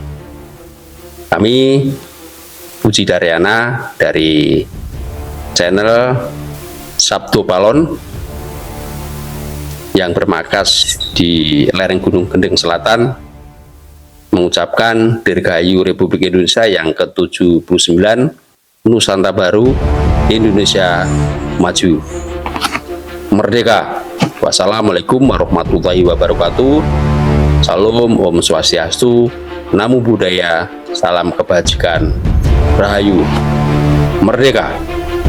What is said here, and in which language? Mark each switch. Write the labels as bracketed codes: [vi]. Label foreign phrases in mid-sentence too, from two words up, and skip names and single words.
[id] Kami Puji Daryana dari channel Sabtu Palon yang bermarkas di lereng Gunung Gendeng Selatan mengucapkan Dirgahayu Republik Indonesia yang ke-79, Nusantara Baru, Indonesia Maju, Merdeka. [ar] والسلام عليكم ورحمة الله وبركاته. [id] Salam, [sa] Om Swastiastu, [pi] Namo Buddhaya, [id] salam kebajikan, Rahayu, Merdeka.